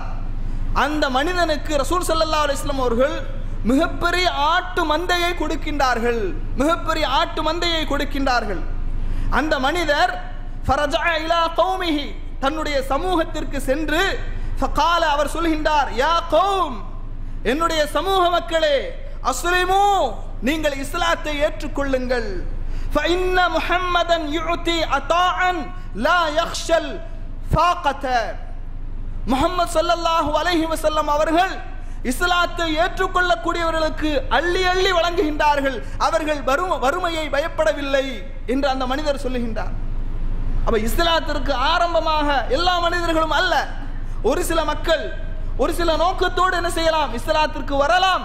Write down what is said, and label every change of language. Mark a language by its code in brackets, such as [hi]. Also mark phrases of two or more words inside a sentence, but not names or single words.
[ta] அந்த மனிதனுக்கு [ar] رسول صلى الله عليه وسلم [ta] அவர்கள் மிகப்பெரிய ஆட்டு மந்தையை கொடுக்கின்றார்கள், மிகப்பெரிய ஆட்டு மந்தையை கொடுக்கின்றார்கள். அந்த மனிதர் [ar] فرجع إلى قومه, [ta] தன்னுடைய சமூகத்திற்கு சென்று ஃபகால, அவர் சொல்கின்றார், [ar] يا قوم, [ta] என்னுடைய சமூக மக்களே, அஸ்லிமு, நீங்கள் இஸ்லாத்தை ஏற்றுக்கொள்ளுங்கள். [ar] فإن محمدا يعطي عطاء لا يخشى الفاقة. [ta] முஹம்மது [ar] صلى الله عليه وسلم [ta] அவர்கள் இஸ்லாத்தை ஏற்றுக்கொள்ளக்கூடியவர்களுக்கு அள்ளி அள்ளி வழங்குகின்றார்கள். அவர்கள் வறுமையை பயப்படவில்லை என்று அந்த மனிதர் சொல்லுகின்றார். அப்ப இஸ்லாத்திற்கு ஆரம்பமாக எல்லா மனிதர்களும் அல்ல, ஒரு சில மக்கள் ஒரு சில நோக்கத்தோடு என்ன செய்யலாம், இஸ்லாத்திற்கு வரலாம்.